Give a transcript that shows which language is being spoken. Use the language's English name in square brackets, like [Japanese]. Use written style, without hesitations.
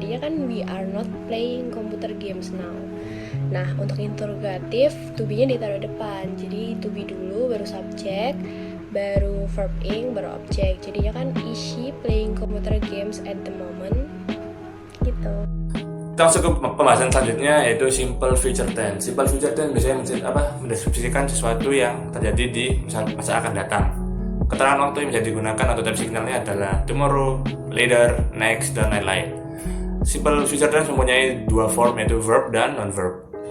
[Indonesian] Jadinya kan [English] we are not playing computer games now. [Indonesian] Nah, untuk interrogatif to be-nya ditaruh depan. Jadi to be dulu baru subject, baru verb ing, baru object. Jadinya kan [English] is she playing computer games at the moment? [Indonesian] Gitu. Kita masuk ke pembahasan selanjutnya yaitu simple future tense. Simple future tense biasanya mendeskripsikan sesuatu yang terjadi di masa akan datang. Keterangan waktu yang bisa digunakan atau time signalnya adalah tomorrow, later, next, dan lain-lain. Simple future tense mempunyai dua form yaitu verb dan non-verb.